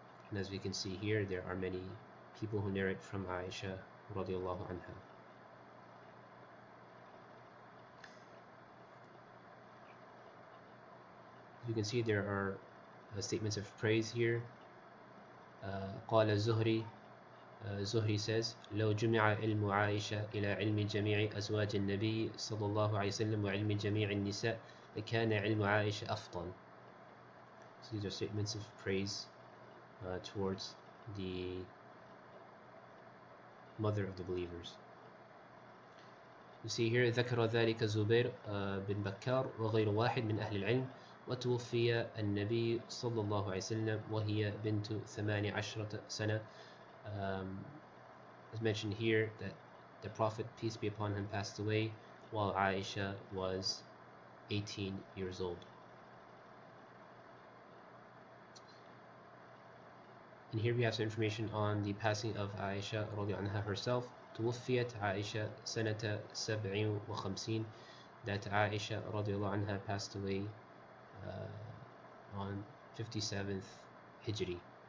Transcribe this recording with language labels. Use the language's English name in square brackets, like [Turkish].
[English] And as we can see here, there are many people who narrate from Aisha radiallahu anha. As you can see, there are statements of praise here. [Arabic] قال الزهري, [English] Zuhri says, [Arabic] لو جمع علم عائشة إلى علم جميع أزواج النبي صلى الله عليه وسلم وعلم جميع النساء لكان علم عائشة أفضل. [English] So these are statements of praise towards the mother of the believers. You see here [Arabic] ذكر ذلك زبير بن بكار وغير واحد من أهل العلم وتوفي النبي صلى الله عليه وسلم وهي بنت 18 سنة. [English] As mentioned here, that the Prophet, peace be upon him, passed away while Aisha was 18 years old. And here we have some information on the passing of Aisha [Arabic] رضي عنها [English] herself. [Arabic] توفيت عائشة سنة 57, [English] that Aisha [Arabic] رضي الله عنها [English] passed away on 57th Hijri.